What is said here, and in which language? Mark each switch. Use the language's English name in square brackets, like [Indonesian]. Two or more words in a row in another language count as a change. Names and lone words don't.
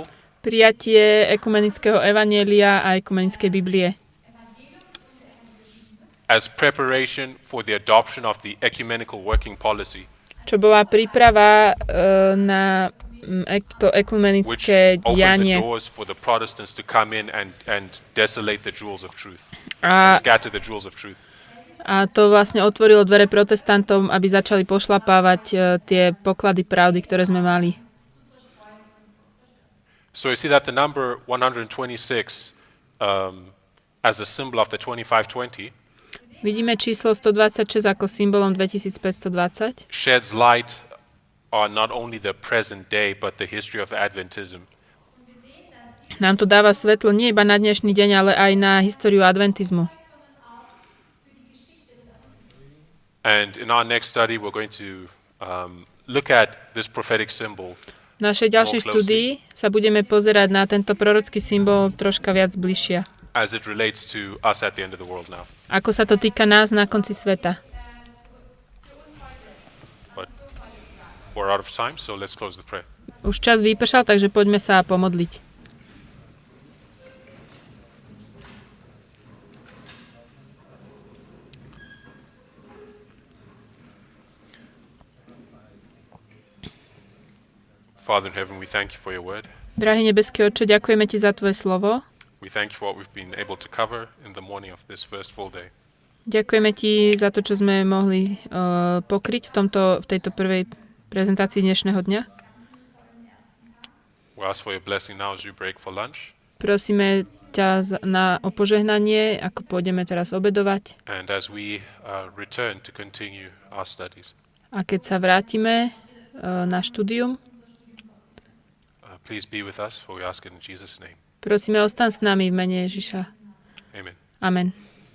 [Slovak] Prijatie ekumenického evanjelia a ekumenickej Biblie. [English] As preparation for the adoption of the ecumenical working policy, [Slovak] Čo bola príprava na to [English] which [Slovak] ekumenické [English] opened the [Slovak] dianie. [English] doors for the Protestants to come in and desolate the jewels of truth, [Slovak] A, [English] and scatter the jewels of truth. [Slovak] a to vlastne otvorilo dvere protestantom, aby začali pošlapávať tie poklady pravdy, ktoré sme mali. [English] So you see that the number 126 as a symbol of the 2520 [Slovak] Vidíme číslo 126 ako symbolom 2520. [English] sheds light on not only the present day, but the history of Adventism. [Slovak] Nám to dáva svetlo nie iba na dnešný deň, ale aj na históriu adventizmu. [English] And in our next study, we're going to look at this prophetic symbol [Slovak] V našej ďalšej [English] More closely. [Slovak] štúdii sa budeme pozerať na tento prorocký symbol troška viac bližšia. [English] as it relates to us at the end of the world now. [Slovak] Ako sa to týka nás na konci sveta. [English] We're out of time, so let's close the prayer. [Slovak] Už čas vypršal, takže poďme sa pomodliť. [English] Father in heaven, we thank you for your word. [Slovak] Drahý nebeský Otče, ďakujeme ti za tvoje slovo. [English] We thank you for what we've been able to cover in the morning of this first full day. [Slovak] Ďakujeme ti za to, čo sme mohli pokryť v tejto prvej prezentácii dnešného dňa. [English] We ask for your blessing now as we break for lunch. [Slovak] Prosíme ťa o požehnanie, ako pôjdeme teraz obedovať. [English] And as we return to continue our studies. [Slovak] A keď sa vrátime na štúdium, [English] Please be with us, for we ask it in Jesus' name. [Slovak] prosíme, ostan s nami v mene Ježiša. [English] Amen. [Slovak] Amen.